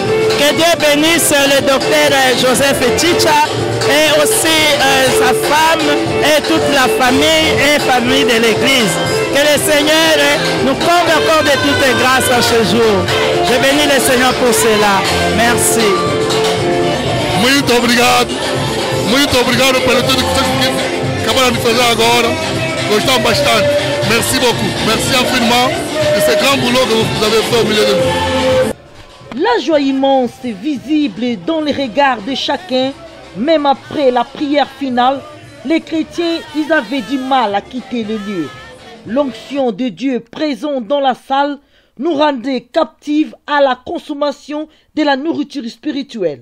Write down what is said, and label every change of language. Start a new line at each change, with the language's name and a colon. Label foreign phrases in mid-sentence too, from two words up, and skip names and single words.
French: Que Dieu bénisse le docteur Joseph Chicha et aussi sa femme et toute la famille de l'église. Que le Seigneur nous comble encore de toutes grâces en ce jour. Je bénis le Seignor por cela. Merci.
Portuguese: Muito obrigado. Muito obrigado pelo tudo que vocês acabaram de fazer agora. Gostamos bastante.
French: Merci beaucoup. Merci infiniment de ce grand boulot que vous avez fait au milieu de nous. La joie immense est visible dans les regards de chacun. Même après la prière finale, les chrétiens, ils avaient du mal à quitter le lieu. L'onction de Dieu présent dans la salle nous rendait captifs à la consommation de la nourriture spirituelle.